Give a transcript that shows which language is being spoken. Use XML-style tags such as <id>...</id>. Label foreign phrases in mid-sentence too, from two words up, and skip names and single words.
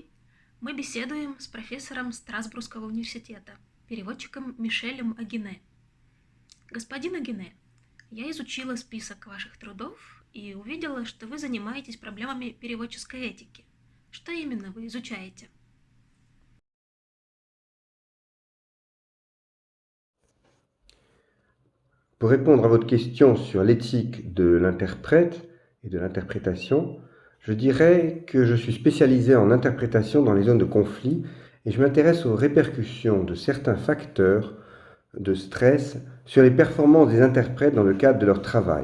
<ru>Мы беседуем с профессором Страсбургского университета, переводчиком Мишелем Агине. Господин Агине, я изучила список ваших трудов и увидела, что вы занимаетесь проблемами переводческой этики. Что именно вы изучаете?</ru> <fr>Pour répondre à votre question sur l'éthique de l'interprète et de l'interprétation, je dirais que je suis spécialisé en interprétation dans les zones de conflit et je m'intéresse aux répercussions de certains facteurs de stress sur les performances des interprètes dans le cadre de leur travail.</fr>